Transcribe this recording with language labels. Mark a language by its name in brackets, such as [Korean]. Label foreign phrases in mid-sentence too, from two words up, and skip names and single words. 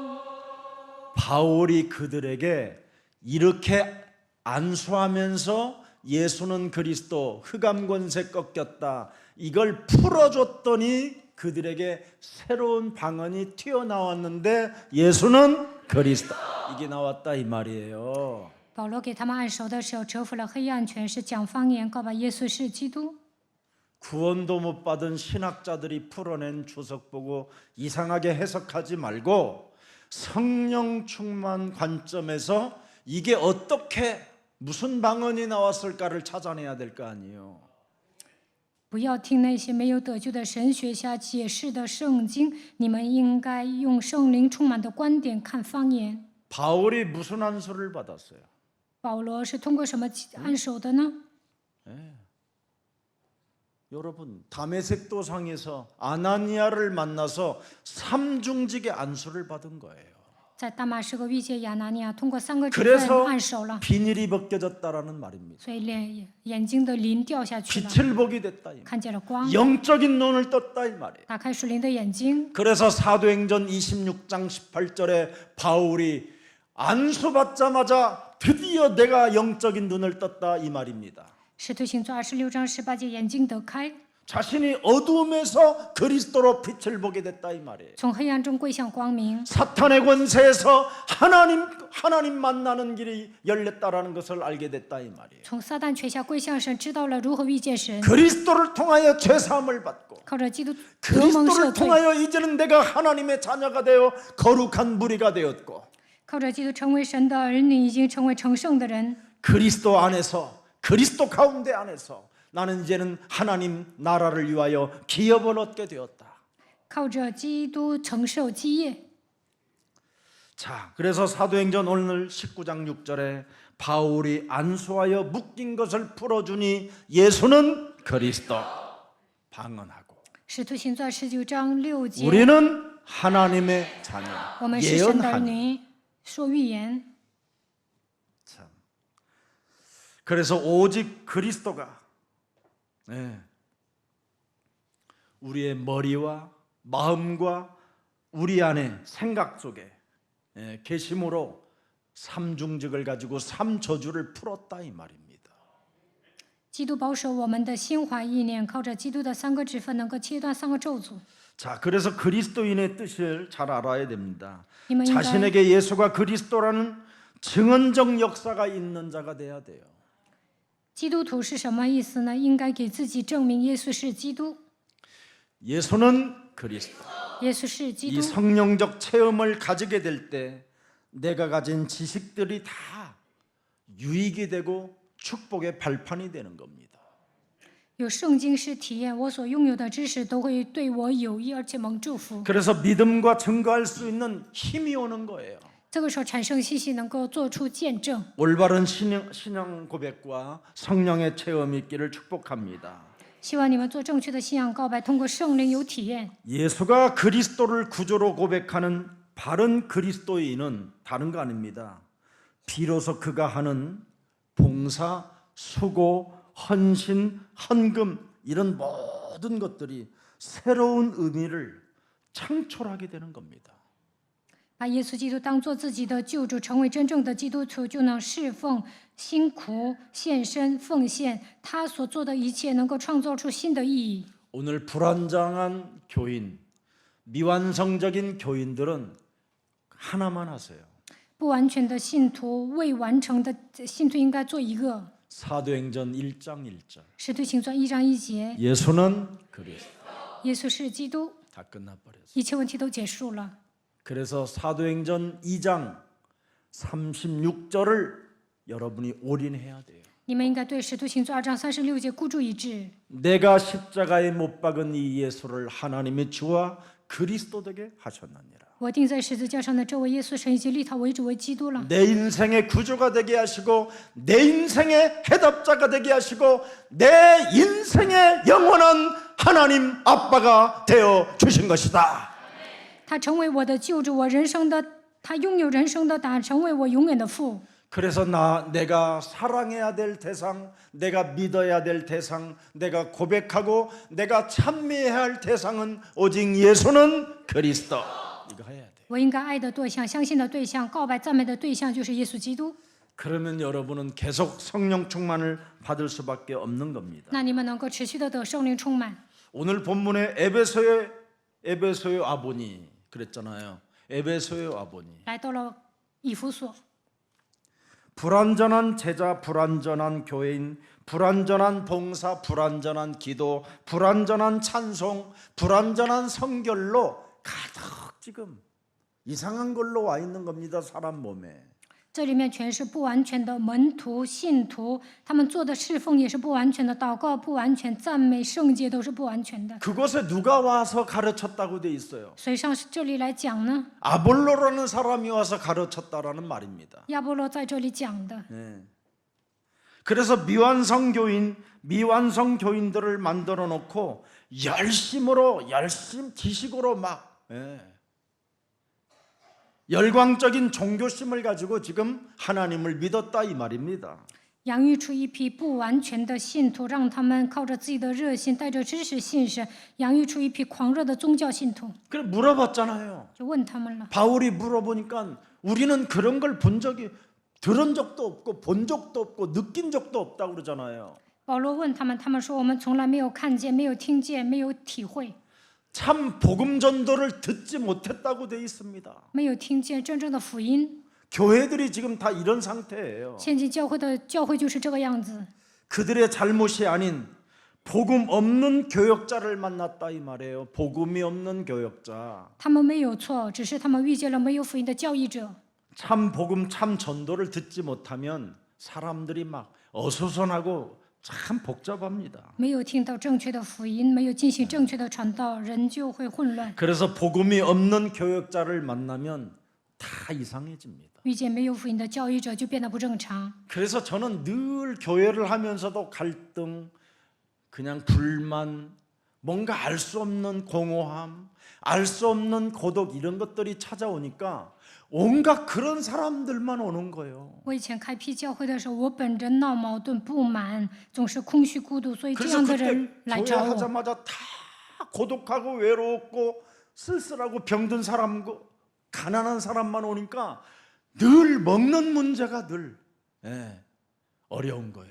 [Korean] 바울이 그들에게 이렇게 안수하면서 예수는 그리스도, 흑암 권세 꺾였다, 이걸 풀어줬더니 그들에게 새로운 방언이 튀어나왔는데 예수는 그리스도, 이게 나왔다 이 말이에요. [Chinese] 保罗给他们按手的时候，折服了黑暗权势，讲方言，告白耶稣是基督。 [Korean] 구원도 못 받은 신학자들이 풀어낸 주석 보고 이상하게 해석하지 말고 성령 충만 관점에서 이게 어떻게 무슨 방언이 나왔을까를 찾아내야 될 거 아니에요. [Chinese] 不要听那些没有得救的神学家解释的圣经，你们应该用圣灵充满的观点看方言。 [Korean] 바울이 무슨 안수를 받았어요? [Chinese] 保罗是通过什么按手的呢？ [Korean] 여러분, 다메섹 도상에서 아나니아를 만나서 삼중직의 안수를 받은 거예요. [Chinese] 在大马士革遇见亚拿尼亚，通过3个指 [Korean] 그래서 [Chinese] 分按手了， [Korean] 비닐이 벗겨졌다라는 말입니다. [Chinese] 所以眼睛的鳞掉下去了， [Korean] 빛을 보게 됐다 이 말. [Chinese] 看见了光， [Korean] 영적인 눈을 떴다 이 말이에요. [Chinese] 打开属灵的眼睛。 [Korean] 그래서 사도행전 26장 18절에 바울이 안수받자마자 드디어 내가 영적인 눈을 떴다 이 말입니다. [Chinese] 使徒行传26章18节，眼睛得开， [Korean] 자신이 어두움에서 그리스도로 빛을 보게 됐다 이 말이에요. [Chinese] 从黑暗中归向光明， [Korean] 사탄의 권세에서 하나님 만나는 길이 열렸다라는 것을 알게 됐다 이 말이에요. [Chinese] 从撒旦权下归向神，知道了如何遇见神， [Korean] 그리스도를 통하여 죄 사함을 받고 [Chinese] 靠着基督得蒙赦 [Korean] 그리스도를 [Chinese] 罪， [Korean] 통하여 이제는 내가 하나님의 자녀가 되어 거룩한 무리가 되었고 [Chinese] 靠着基督成为神的儿女，已经成为成圣的人。 [Korean] 그리스도 안에서 그리스도 가운데 안에서 나는 이제는 하나님 나라를 위하여 기업을 얻게 되었다. [Chinese] 靠着基督承受基业。 [Korean] 자, 그래서 사도행전 오늘 19장 6절에 바울이 안수하여 묶인 것을 풀어주니 예수는 그리스도 방언하고 [Chinese] 使徒行传19章6节， [Korean] 우리는 하나님의 자녀 [Chinese] 我们是神的儿 [Korean] 예언하니. [Chinese] 女，说预言。 [Korean] 참. 그래서 오직 그리스도가 우리의 머리와 마음과 우리 안에 생각 속에 계심으로 삼중직을 가지고 삼저주를 풀었다 이 말입니다. [Chinese] 基督保守我们的心怀意念，靠着基督的3个指分，能够切断3个咒诅。 [Korean] 자, 그래서 그리스도인의 뜻을 잘 알아야 됩니다. [Chinese] 你们应该 [Korean] 자신에게 예수가 그리스도라는 증언적 역사가 있는 자가 돼야 돼요. [Chinese] 基督徒是什么意思呢？应该给自己证明耶稣是基督， [Korean] 예수는 그리스도. [Chinese] 耶稣是基 [Korean] 이 [Chinese] 督。 [Korean] 성령적 체험을 가지게 될 때 내가 가진 지식들이 다 유익이 되고 축복의 발판이 되는 겁니다. [Chinese] 有圣经式体验，我所拥有的知识都会对我有益，而且蒙祝福。 [Korean] 그래서 믿음과 증거할 수 있는 힘이 오는 거예요. [Chinese] 这个时候产生信心，能够做出见证。 [Korean] 올바른 신앙 고백과 성령의 체험이 있기를 축복합니다. [Chinese] 希望你们做正确的信仰告白，通过圣灵有体验。 [Korean] 예수가 그리스도를 구조로 고백하는 바른 그리스도인은 다른 거 아닙니다. 비로소 그가 하는 봉사, 수고, 헌신, 헌금 이런 모든 것들이 새로운 의미를 창출하게 되는 겁니다. [Chinese] 把耶稣基督当做自己的救主，成为真正的基督徒，就能侍奉、辛苦、献身、奉献。他所做的一切能够创造出新的意义。 [Korean] 오늘 불완전한 교인, 미완성적인 교인들은 하나만 하세요. [Chinese] 不完全的信徒、未完成的信徒应该做一个。 [Korean] 사도행전 1장 1절. [Chinese] 使徒行传1章1节， [Korean] 예수는 그리스도. [Chinese] 耶稣是基督， [Korean] 다 끝나버렸어요. [Chinese] 一切问题都结束了。 [Korean] 그래서 사도행전 2장 36절을 여러분이 올인해야 돼요. [Chinese] 你们应该对使徒行传2章36节孤注一掷。 [Korean] 내가 십자가에 못 박은 이 예수를 하나님의 주와 그리스도 되게 하셨느니라. [Chinese] 我钉在十字架上的这位耶稣，神已经立他为主为基督了。 [Korean] 내 인생의 구주가 되게 하시고 내 인생의 해답자가 되게 하시고 내 인생의 영원한 하나님 아빠가 되어 주신 것이다. [Chinese] 他成为我的救主，我人生的，他拥有人生的答案，成为我永远的父。 [Korean] 그래서 내가 사랑해야 될 대상, 내가 믿어야 될 대상, 내가 고백하고 내가 찬미해야 할 대상은 오직 예수는 그리스도. 이거 해야 돼. [Chinese] 我应该爱的对象、相信的对象、告白赞美的对象就是耶稣基督。 [Korean] 그러면 여러분은 계속 성령 충만을 받을 수밖에 없는 겁니다. [Chinese] 那你们能够持续的得圣灵充满。 [Korean] 오늘 본문에 에베소의 아버니 그랬잖아요. 에베소의 아버니. [Chinese] 来到了以弗所， [Korean] 불완전한 제자, 불완전한 교회인, 불완전한 봉사, 불완전한 기도, 불완전한 찬송, 불완전한 성결로 가득 지금 이상한 걸로 와 있는 겁니다. 사람 몸에. [Chinese] 这里面全是不完全的门徒、信徒，他们做的侍奉也是不完全的，祷告不完全，赞美、圣洁都是不完全的。 [Korean] 그곳에 누가 와서 가르쳤다고 돼 있어요. [Chinese] 所以上这里来讲呢， [Korean] 아볼로라는 사람이 와서 가르쳤다라는 말입니다. [Chinese] 亚波罗在这里讲的， [Korean] 그래서 미완성 교인들을 만들어 놓고 지식으로 막 열광적인 종교심을 가지고 지금 하나님을 믿었다 이 말입니다. [Chinese] 养育出一批不完全的信徒，让他们靠着自己的热心，带着知识信神，养育出一批狂热的宗教信徒。 [Korean] 그래 물어봤잖아요. [Chinese] 就问他们了， [Korean] 바울이 물어보니까 우리는 그런 걸 들은 적도 없고 본 적도 없고 느낀 적도 없다고 그러잖아요. [Chinese] 保罗问他们，他们说我们从来没有看见，没有听见，没有体会， [Korean] 참 복음 전도를 듣지 못했다고 돼 있습니다. [Chinese] 没有听见真正的福音。 [Korean] 교회들이 지금 다 이런 상태예요. [Chinese] 现今教会就是这个样子。 [Korean] 그들의 잘못이 아닌 복음 없는 교역자를 만났다 이 말이에요. 복음이 없는 교역자. [Chinese] 他们没有错，只是他们遇见了没有福音的教义者。 [Korean] 참 복음 참 전도를 듣지 못하면 사람들이 막 어수선하고 참 복잡합니다. [Chinese] 没有听到正确的福音，没有进行正确的传道，人就会混乱。 [Korean] 그래서 복음이 없는 교역자를 만나면 다 이상해집니다. [Chinese] 遇见没有福音的教义者，就变得不正常。 [Korean] 그래서 저는 늘 교회를 하면서도 갈등, 그냥 불만, 뭔가 알 수 없는 공허함, 알 수 없는 고독 이런 것들이 찾아오니까 온갖 그런 사람들만 오는 거예요. [Chinese] 我以前开辟教会的时候，我本着闹矛盾、不满，总是空虚孤独，所以这 [Korean] 그래서 [Chinese] 样的 [Korean] 그때 [Chinese] 人来 [Korean] 교회 [Chinese] 找我。 [Korean] 하자마자 다 고독하고 외로웠고 쓸쓸하고 병든 사람, 가난한 사람만 오니까 늘 먹는 문제가 늘 어려운 거예요.